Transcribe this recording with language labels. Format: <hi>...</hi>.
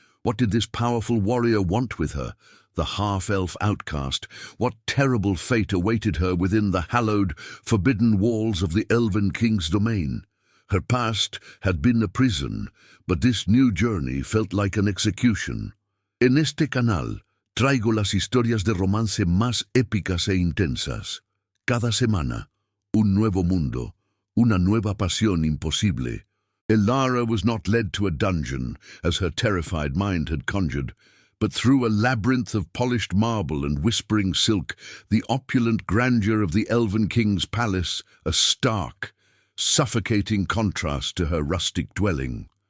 <en>What did this powerful warrior want with her? The half-elf outcast, what terrible fate awaited her within the hallowed, forbidden walls of the Elven King's domain? Her past had been a prison, but this new journey felt like an execution.</en> <es>En este canal, traigo las historias de romance más épicas e intensas. Cada semana, un nuevo mundo, una nueva pasión imposible.</es> <en>Ilara was not led to a dungeon, as her terrified mind had conjured, but through a labyrinth of polished marble and whispering silk, the opulent grandeur of the Elven King's palace, a stark, suffocating contrast to her rustic dwelling.</en>